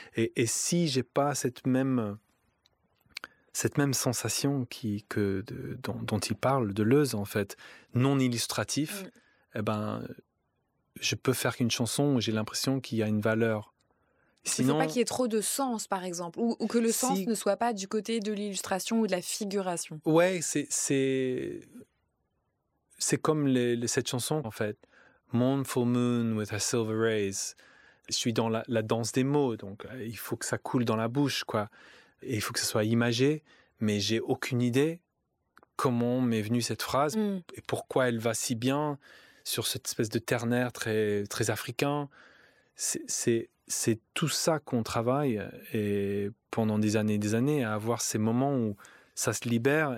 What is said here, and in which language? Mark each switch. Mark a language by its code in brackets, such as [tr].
[fr] Et si j'ai pas cette même sensation dont il parle, Deleuze, en fait, non illustratif, je peux faire qu'une chanson où j'ai l'impression qu'il y a une valeur. Sinon, il ne faut pas qu'il y ait trop de sens, par exemple, ou que le sens ne soit pas du côté de l'illustration ou de la figuration. Ouais, c'est comme cette chanson, en fait. [en] Mournful moon with her silver rays. [fr] Je suis dans la danse des mots, donc il faut que ça coule dans la bouche, quoi. Et il faut que ce soit imagé, mais j'ai aucune idée comment m'est venue cette phrase et pourquoi elle va si bien sur cette espèce de ternaire très, très africain. C'est tout ça qu'on travaille et pendant des années et des années, à avoir ces moments où ça se libère.